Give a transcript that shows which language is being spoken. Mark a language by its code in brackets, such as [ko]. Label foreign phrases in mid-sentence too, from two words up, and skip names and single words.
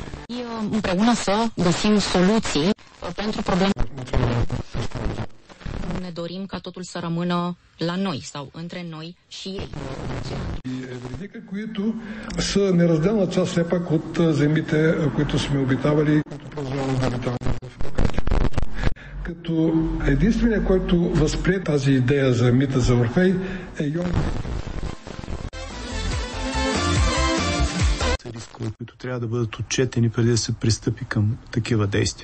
[ro] Împreună să găsim soluții pentru probleme. Ne dorim ca totul să rămână la noi sau între noi și ei. [bg] Вредика, които са неразделна част все пак от земите, които сме обитавали, които продължаваме да обитаваме в България. Като единственият, който възприе тази идея за мита за Орфей е Йон. Рискове, които трябва да бъдат отчетени преди да се пристъпи към такива действия.